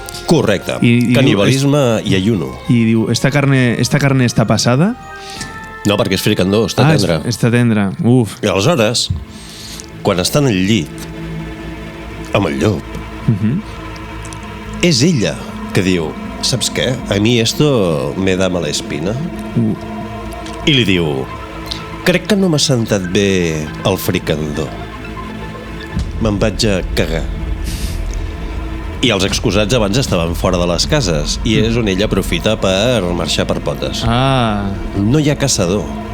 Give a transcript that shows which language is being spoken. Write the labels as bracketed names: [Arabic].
[Catalan] Correcte. Canibalisme i ayuno. [Spanish] I diu, esta carne está pasada? [Catalan] No, perquè és fricandó, està tendre. Està tendre, uf. I aleshores, quan estan al llit amb el llop, és ella que diu, saps què? [Spanish] A mi esto me da mala espina. [Catalan] I li diu, crec que no m'ha sentat bé el fricandó. Me'n vaig a cagar. I els excusats abans estaven fora de les cases i és on ella aprofita per marxar per potes. No hi ha caçador.